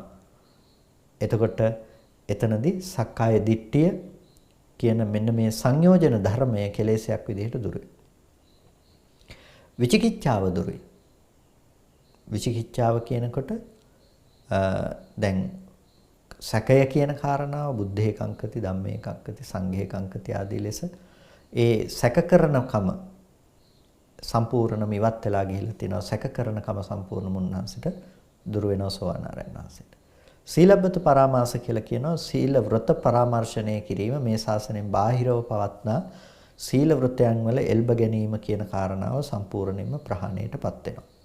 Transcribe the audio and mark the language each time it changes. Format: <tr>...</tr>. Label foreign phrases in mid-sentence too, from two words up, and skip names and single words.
<si>එතකොට එතනදී සක්කාය දිට්ඨිය කියන මෙන්න මේ සංයෝජන ධර්මය කෙලෙසයක් විදිහට දුරුයි. විචිකිච්ඡාව දුරුයි. විචිකිච්ඡාව කියනකොට දැන් සැකය කියන කාරණාව</si> <pi>බුද්ධේ කංකති ධම්මේ කංකති සංඝේ කංකති</pi> <si>ආදී ලෙස ඒ සැක කරනකම සම්පූර්ණම ඉවත් වෙලා ගිහිල්ලා තිනවා. සැක කරනකම සම්පූර්ණ මුන්නහන්සිට දුර වෙනවා සෝවාන් ආරයන් වහන්සේට.</si> <pi>සීලබ්බත පරාමාස</pi> <si>කියලා කියනවා සීල වෘත පරාමර්ශණය කිරීම මේ ශාසනයෙන් බාහිරව පවත්නා සීල වෘතයන් වල එල්බ ගැනීම කියන කාරණාව සම්පූර්ණයෙන්ම ප්‍රහාණයටපත් වෙනවා.</si>